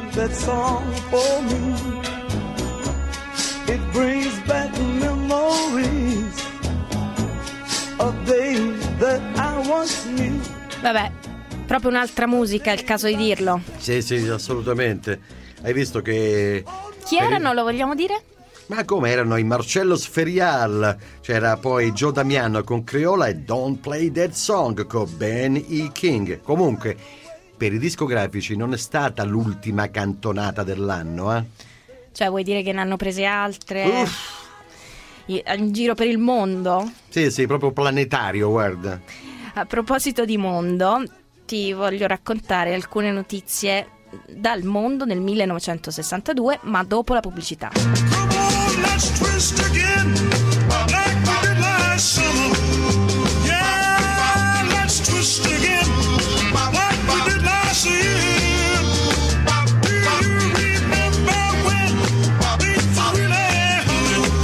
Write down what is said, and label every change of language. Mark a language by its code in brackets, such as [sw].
[en] song for me, it brings back memories of days that I once knew. [it] Vabbè, proprio un'altra musica, è il caso di dirlo. Sì, sì, assolutamente. Hai visto che... Chi erano, lo vogliamo dire? Ma come erano i Marcellos Ferial, c'era poi Joe Damiano con Criolla e Don't Play That Song con Ben E. King. Comunque, per i discografici non è stata l'ultima cantonata dell'anno, eh? Cioè, vuoi dire che ne hanno prese altre? In giro per il mondo? Sì, sì, proprio planetario, guarda. A proposito di mondo, ti voglio raccontare alcune notizie dal mondo nel 1962, ma dopo la pubblicità. [en] Let's twist again, like we did last summer. Yeah, let's twist again, like we did last year. Do you remember when we really hung?